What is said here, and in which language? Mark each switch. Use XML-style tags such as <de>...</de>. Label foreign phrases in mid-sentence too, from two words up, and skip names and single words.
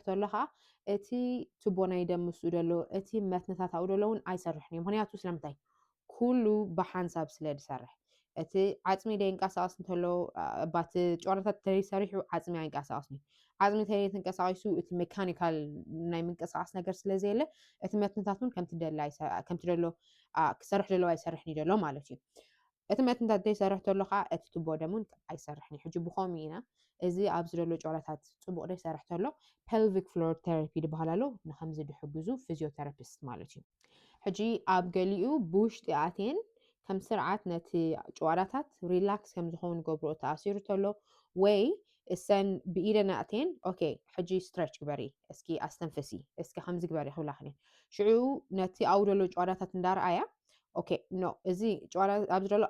<ti>ተሎ ከዓ እቲ ትቦ ናይ ደም ምስኡ ደሎ እቲ መትንታት ኣብኡ ደሎ እውን ኣይሰርሕን እዩ ምክንያቱ ስለምንታይ ኩሉ ብሓንሳብ ስለ ዝሰርሕ እቲ ዓፅሚ ደይንቀሳቀስ እንተሎ ባቲ ጭዋዳታት ተሰሪሑ ዓፅሚ ኣይንቀሳቀስን እዩ ዓፅሚ ተንቀሳቂሱ እቲ ሜካኒካል ናይ ምንቅስቃስ ነገር ስለዘየለ እቲ መትንታት እውን ከምቲ ደሎ ክሰርሕ ደሎ ኣይሰርሕን እዩ ደሎ ማለት እዩ እቲ መትንታት ደይሰርሕ ተሎ ከዓ እቲ ትቦ ደም እውን ኣይሰርሕን እዩ ሕጂ ብኸምኡ ኢና እዚ ኣብዚ ደሎ ጭዋዳታት ፅቡቅ ደይሰርሕ ተሎ</ti> <en>pelvic floor therapy</en> <ti>ዝበሃል ኣሎ ንከምዚ ድሕግዙ ፊዚዮቴራፒስት ማለት እዩ ሕጂ ኣብ ገሊኡ ብውሽጢ ኣትየን ከም ስርዓት ነቲ ጭዋዳታት ሪላክስ ከም ዝኸውን ገብሮ ተኣሲሩ ተሎ ወይ እሰን ብኢደን ኣትየን ኦኬ ሕጂ ስትሬች ግበሪ እስኪ ኣስተንፍሲ እስኪ ከምዚ ግበሪ ክብላኽን ሽዑ ነቲ ኣብኡ ደሎ ጭዋዳታት እንዳረኣያ</ti> <en>okay no</en> <ti>እዚ ጭዋዳ ኣብዚ ደሎ</ti>